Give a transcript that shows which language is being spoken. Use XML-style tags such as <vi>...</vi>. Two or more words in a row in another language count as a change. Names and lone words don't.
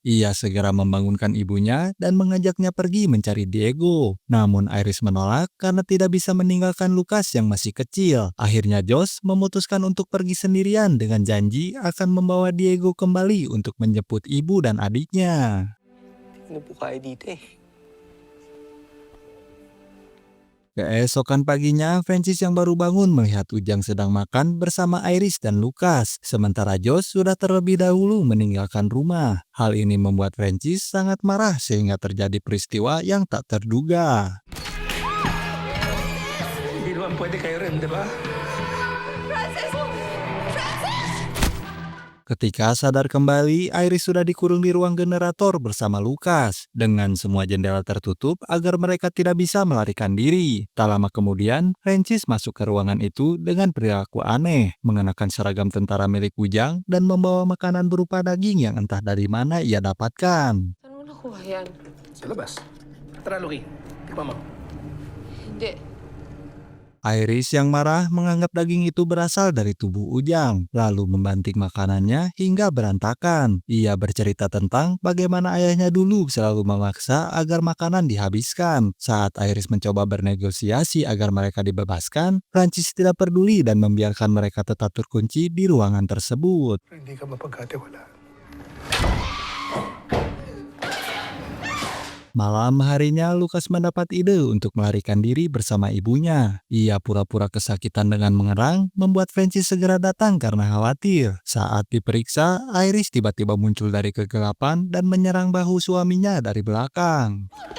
<id>Ia segera membangunkan ibunya dan mengajaknya pergi mencari Diego. Namun Iris menolak karena tidak bisa meninggalkan Lucas yang masih kecil. Akhirnya Josh memutuskan untuk pergi sendirian dengan janji akan membawa Diego kembali untuk menjemput ibu dan adiknya.</id> <tl>Ano po kayo dito eh?</tl> <id>Keesokan paginya, Francis yang baru bangun melihat Ujang sedang makan bersama Iris dan Lucas, sementara Josh sudah terlebih dahulu meninggalkan rumah. Hal ini membuat Francis sangat marah sehingga terjadi peristiwa yang tak terduga.</id> <tl>Hindi naman pwede kayo rin, di ba?</tl> <id>Ketika sadar kembali, Iris sudah dikurung di ruang generator bersama Lucas dengan semua jendela tertutup agar mereka tidak bisa melarikan diri. Tak lama kemudian, Francis masuk ke ruangan itu dengan perilaku aneh, mengenakan seragam tentara milik Ujang dan membawa makanan berupa daging yang entah dari mana ia dapatkan.</id> <tl>Saan mo nakuha yan? Sa labas. Tara, Luki. Tikman mo. Hindi.</tl> <id>Iris yang marah menganggap daging itu berasal dari tubuh Ujang, lalu membanting makanannya hingga berantakan. Ia bercerita tentang bagaimana ayahnya dulu selalu memaksa agar makanan dihabiskan. Saat Iris mencoba bernegosiasi agar mereka dibebaskan, Francis tidak peduli dan membiarkan mereka tetap terkunci di ruangan tersebut.</id> <tl>Hindi ka mapagkatiwalaan.</tl> <id>Malam harinya, Lucas mendapat ide untuk melarikan diri bersama ibunya. Ia pura-pura kesakitan dengan mengerang, membuat Francis segera datang karena khawatir. Saat diperiksa, Iris tiba-tiba muncul dari kegelapan dan menyerang bahu suaminya dari belakang.</id>